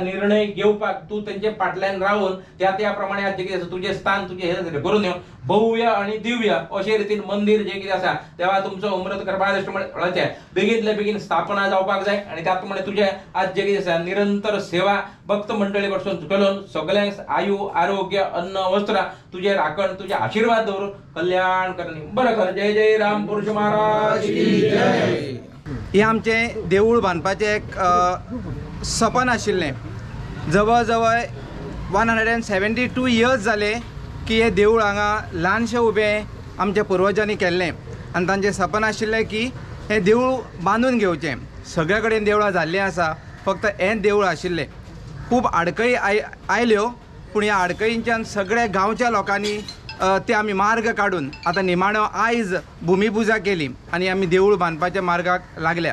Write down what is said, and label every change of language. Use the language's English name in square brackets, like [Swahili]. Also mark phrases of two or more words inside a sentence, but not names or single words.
[Konkani] निर्णय घेवपाक तू त्यांचे पाटल्यान राहून त्याप्रमाणे आज जे कितें आसा तुझे स्थान तुझे हे करून येऊ भव्य आणि दिव्य अशे रीतीन मंदिर जे कितें आसा तेव्हा तुमचो अमृत कृपादृष्टीमुळे फळाचे बेगीनतले बेगीन स्थापना जावपाक जाय आणि त्याप्रमाणे तुझे आज जे कितें आसा निरंतर सेवा भक्त मंडळी कडसून करून सगळ्यांक आयु आरोग्य अन्न वस्त्र तुझे राखण तुझे आशीर्वाद दवरून कल्याण करणी बरं कर जय जय रामपुरुष महाराज की जय. हे आमचे देऊळ बांदपाचें एक सपन आशिल्लें जवळ जवळ 172 इयर्स जाले की हे देऊळ हांगा ल्हानशें उबें आमच्या पुर्वजांनी केल्लें आनी तांचें सपन आशिल्लें की हे देऊळ बांदून घेवचें सगळे कडेन देवळां जाल्लीं आसा फक्त हें देऊळ आशिल्लें खूब आडकळी आयल्यो पूण ह्या आडकळींच्यान सगळ्या गांवच्या लोकांनी ते आमी मार्ग काडून आतां निमाणो आयज भुमिपुजा केली आनी आमी देऊळ बांदपाच्या मार्गाक लागल्या.